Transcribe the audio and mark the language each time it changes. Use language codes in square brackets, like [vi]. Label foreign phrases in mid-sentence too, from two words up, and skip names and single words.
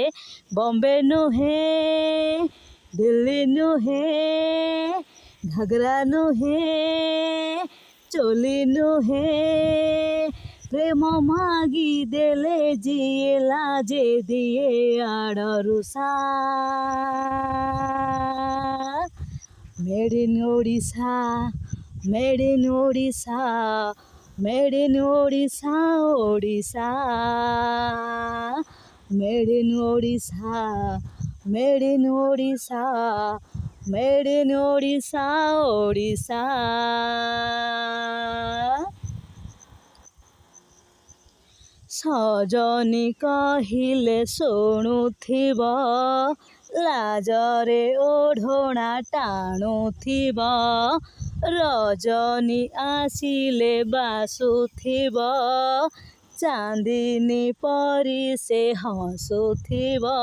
[or] ବମ୍ବେ ନୁହେଁ ଦିଲ୍ଲୀ ନୁହେଁ ଘାଗରା ନୁହେଁ ଚୋଲି ନୁହେଁ ପ୍ରେମ ମାଗି ଦେଲେ ଯିଏ ଲାଜେ ଦିଏ ଆଡ଼ରୁ [en] Made in Odisha, made in Odisha, made in Odisha, Odisha, made in Odisha, made in Odisha, made in Odisha, Odisha. [or] ସଜନୀ କହିଲେ ଶୁଣୁଥିବ ଲାଜରେ ଓଢ଼ଣା ଟାଣୁଥିବ ରଜନୀ ଆସିଲେ ବାସୁଥିବ ଚାନ୍ଦିନୀ ପରି ସେ ହସୁଥିବ।